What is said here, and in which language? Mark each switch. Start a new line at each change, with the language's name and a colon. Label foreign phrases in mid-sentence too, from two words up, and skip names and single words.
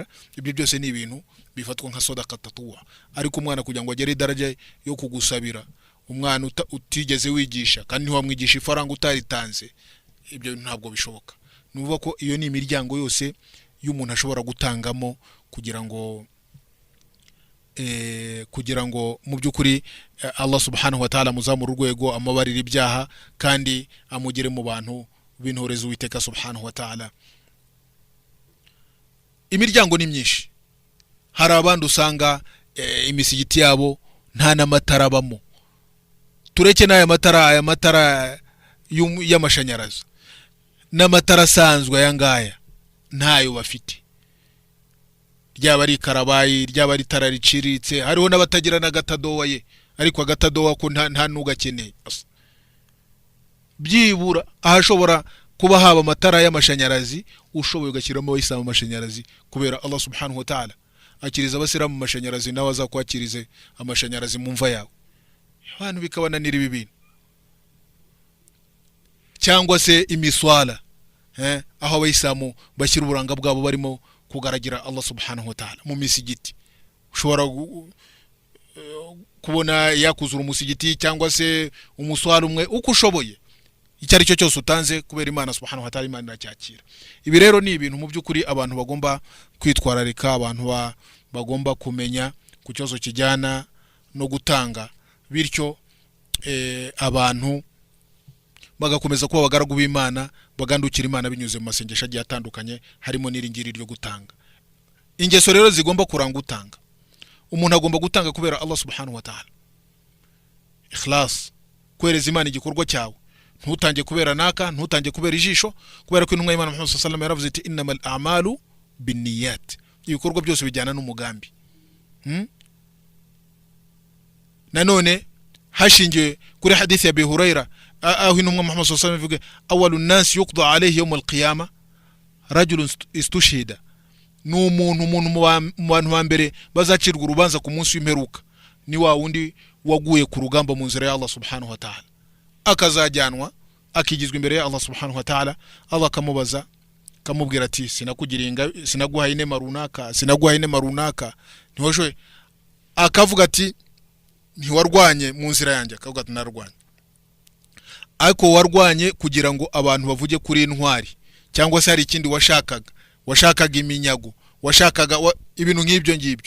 Kinyarwanda: Ibyo byose ni ibintu bifatwa nka
Arabic: صدقة تطوع.
Kinyarwanda: Ariko umwana kugira ngo agere idaraja yo kugusabira, umwana utigeze wigisha kandi ntiwamwigisha ifaranga utaritanze, ibyo ntabwo bishoboka. Nuvuga ko iyo ni imiryango yose y'umuntu ashobora gutangamo kugira ngo mu byukuri Allah
Arabic: سبحانه وتعالى
Kinyarwanda: muzamura urwego, amabarira ibyaha kandi amugere mu bantu b'intoreza Uwiteka
Arabic: سبحانه وتعالى.
Kinyarwanda: Imiryango ni myinshi. Hari abandi usanga imisigiti yabo nta n'amatara abamo. Tureke n'aya matara y'amashanyarazi n'amatara asanzwe aya ngaya ntayo bafite, ryaba ari karabayi, ryaba ari tara riciritse. Hariho n'abatagira n'agatadowa ye, ariko agatadowa ko nta nugakeneye. Byibura ahashobora kuba haba amatara y'amashanyarazi, ushoboye ugashyiramo abayisilamu amashanyarazi, kubera Allah
Arabic: سبحانه وتعالى
Kinyarwanda: akiriza abasilamu amashanyarazi, nawe azakwakirize amashanyarazi mu mva yawe. Abantu bikabananira ibi bintu. Cyangwa se imiswala, aho abayisilamu bashyira uburanga bwabo barimo kugaragira Allah
Arabic: سبحانه وتعالى
Kinyarwanda: mu misigiti. Ushobora kubona yakuzura umusigiti cyangwa se umuswala umwe uko ushoboye, icyo ari cyo cyose utanze kubera Imana
Arabic: سبحانه وتعالى,
Kinyarwanda: Imana iracyakira. Ibi rero ni ibintu mu by'ukuri abantu bagomba kwitwararika, abantu bagomba kumenya ku kibazo kijyana no gutanga, bityo abantu bagakomeza kuba abagaragu b'Imana, bagandukira Imana binyuze mu masengesho agiye atandukanye, harimo n'iringiri ryo gutanga. Ingeso rero zigomba kuranga utanga. Umuntu agomba gutanga kubera Allah
Arabic: سبحانه وتعالى.
Kinyarwanda: Ikhlas, kwereza Imana igikorwa cyawe. Ntutange kubera naka, ntutange kubera ijisho, kubera ko intumwa y'Imana Muhammad
Arabic: صلى الله عليه وسلم
Kinyarwanda: yaravuze iti
Arabic: إنما الأعمال بالنيات.
Kinyarwanda: Ibikorwa byose bijyana n'umugambi. Nanone hashingiwe kuri hadithi ya Abi Huraira, aho intumwa Muhammad
Arabic: صلى الله عليه وسلم
Kinyarwanda: ivuga
Arabic: أول الناس يقضى عليه يوم القيامة رجل استشهد.
Kinyarwanda: N'umuntu mu bantu bambere bazacirwa urubanza ku munsi w'imperuka, ni wa wundi waguye ku rugamba mu nzira ya Allah
Arabic: سبحانه وتعالى,
Kinyarwanda: akazajyanwa akigizwa imbere ya Allah
Arabic: سبحانه وتعالى.
Kinyarwanda: Allah akamubaza, kamubwira ati sinaguhaye inema runaka, sinaguhaye inema runaka, ntiwashoye. Akavuga ati ntiwarwanye mu nzira yanjye, akavuga ati narwanye. Ariko warwanye kugira ngo abantu bavuge kuri intwari, cyangwa se hari ikindi washakaga iminyago, washakaga ibintu nk'ibyo ngibyo.